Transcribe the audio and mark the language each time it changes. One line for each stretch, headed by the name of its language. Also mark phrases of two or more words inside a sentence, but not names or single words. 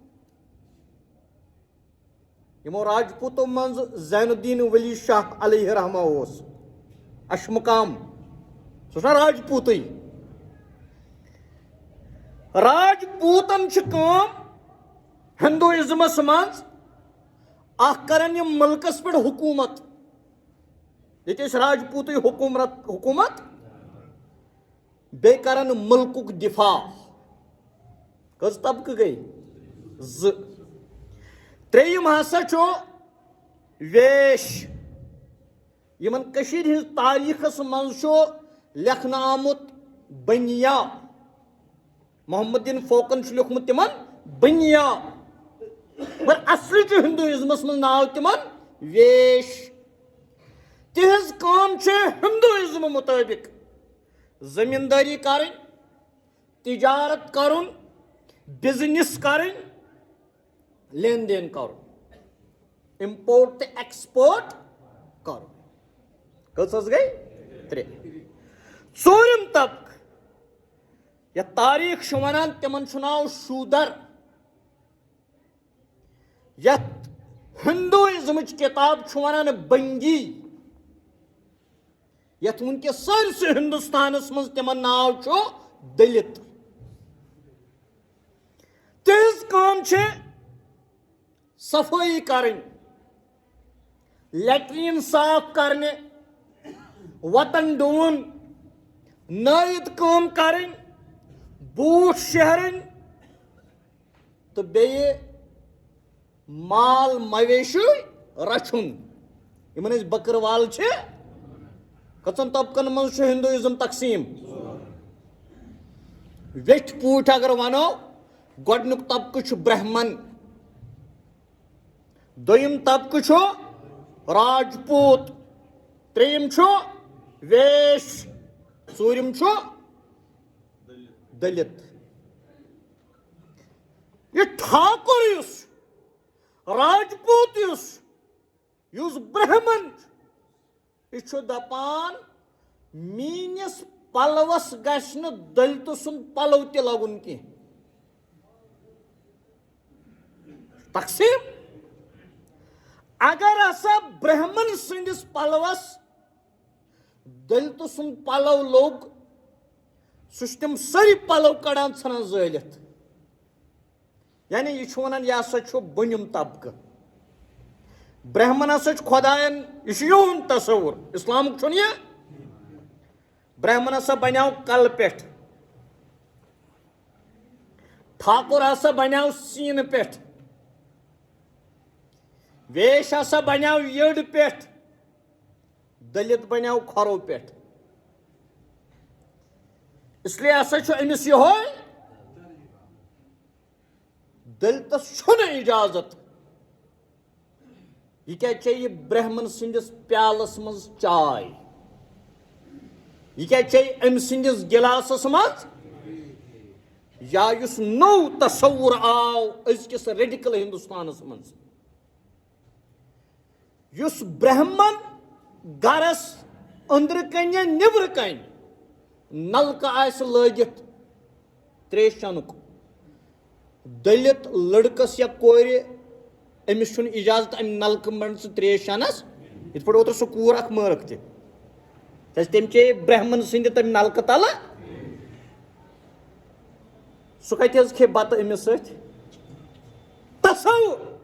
Kashmiri: یمو راجپوتو من زین الدین ولی شاہ
Arabic: علیہ رحمہ
Kashmiri: اشمقام سہ راجپوت راجپوتن ہندوازمس مز کران یم ملکس پہ حکومت یہ راجپوت حکومت بی کران ملک دفاع کز طبقہ گئی تریم ہسا ویش یمن ہز تاریخس مز لکھنہ آمت بنیا محمد دین فوکن لیوکھمت تمن بنیا مگر اصل ہندوازمس مز ناو تمن ویش تہذ کام ہندوازم مطابق زمینداری کریں تجارت کرن بزنس کریں لین دین کرن امپورٹ تو ایکسپورٹ کرن کس گئی 3 ژوٗرِم طبقہ یا تاریخ ونان تمن ناو شودر یت ہندوازمچ کتاب ونان بنگی یت ونکس سرسے ہندوستانس مز تمن ناو دلت تہذ کام صفائی کریں لیٹرین صاف کرنے وطن ڈون نائد کام کریں بوٹ شہرن تو بیٚیہِ مال مویشی رچھن یمن بکروال کژن طبقن مز ہندوازم تقسیم ویٹھ پوٹ اگر ونو گۄڈنیُک طبقہ برہمن دویم طبقہ راجپوت تریم ویش ژوٗرِم دلت یہ ٹھاکر راجپوت اس برہمن یہ دپان میس پلوس گھس دلت سن پلو تہ لگن کی تقسیم اگر ہسا برہمن سندس پلوس دلت سن پلو لوگ سہ تم ساری پلو کڑان ژھنان زٲلِتھ یعنی یہ ونان یہ ہسا بۄنِم طبقہ برہمن ہسا خدائن یہ یہن تصور اسلامک چھُنہٕ یہ برہمن ہسا بنیو کل پٮ۪ٹھ ٹھاکر ہسا بنیو سیٖنہٕ پٮ۪ٹھ ویش ہسا بنیو یٔڈ پٮ۪ٹھ دلت بنیو کھۄرو پٮ۪ٹھ
Urdu: اس لیے
Kashmiri: ہسا أمس یہوے دلتس چھُنہٕ اجازت یہ کیا چاہیے برہمن سندس پیالس مز چائے یہ کیا چاہیے ام سندس گلاسس مز یا یس نو تصور آو ازکس ریڈیکل ہندوستانس مز یس برہمن گرس اندر کن یا نبر کن نلکہ آس لگت تریشانُک دٔلِت لڑکس یا کورِ أمِس چھُنہٕ اِجازت اَمہِ نلکہٕ منٛز تریش چٮ۪نس یِتھ پٲٹھۍ اوترٕ سۄ کوٗر اکھ مٲرٕکھ تہِ کیازِ تٔمۍ چیٚیہِ برہمن سٕنٛدِ تَمہِ نلکہٕ تلہٕ سُہ کتہِ حظ کھیٚیہِ بتہٕ أمِس سۭتۍ تصوُر